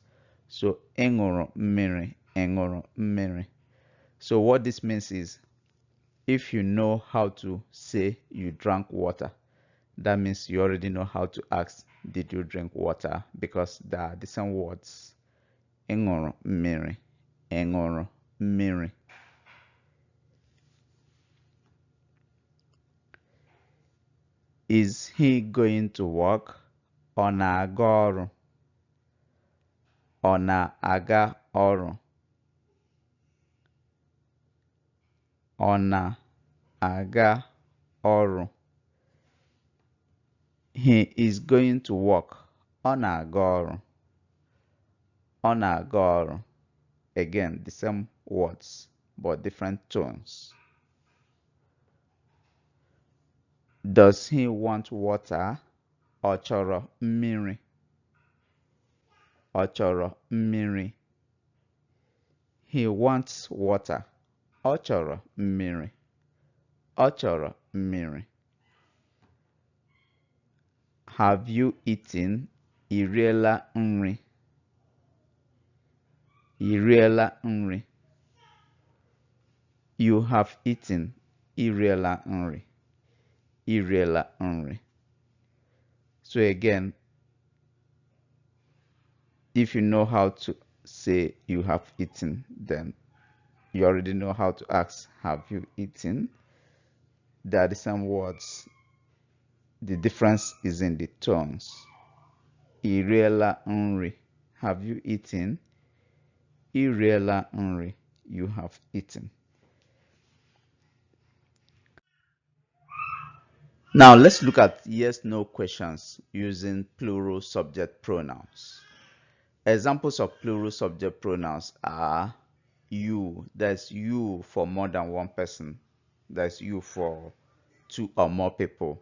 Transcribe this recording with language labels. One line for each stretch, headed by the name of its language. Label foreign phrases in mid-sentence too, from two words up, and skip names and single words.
Igbo: So Enuru mmiri, Enuru mmiri.
English: So what this means is, if you know how to say you drank water, that means you already know how to ask, did you drink water? Because they are the same words.
Igbo: Enuru mmiri, Enuru mmiri.
English: Is he going to work?
Igbo: Ọ na-aga ọrụ? Ọ na-aga ọrụ? Ọ na-aga ọrụ?
English: He is going to work.
Igbo: Ọ na-aga ọrụ? Ọ na-aga ọrụ?
English: Again, the same words, but different tones. Does he want water?
Igbo: Ọ chọrọ mmiri? Ọ chọrọ mmiri?
English: He wants water.
Igbo: Ọ chọrọ mmiri? Ọ chọrọ mmiri?
English: Have you eaten?
Igbo: I riela nri? I riela nri?
English: You have eaten.
Igbo: I riela nri? I riela nri?
English: So again, if you know how to say you have eaten, then you already know how to ask, have you eaten? They are the same words. The difference is in the tones.
Igbo: I riela nri?
English: Have you eaten?
Igbo: I riela nri?
English: You have eaten. Now let's look at yes/no questions using plural subject pronouns. Examples of plural subject pronouns are you, that's you for more than one person, that's you for two or more people.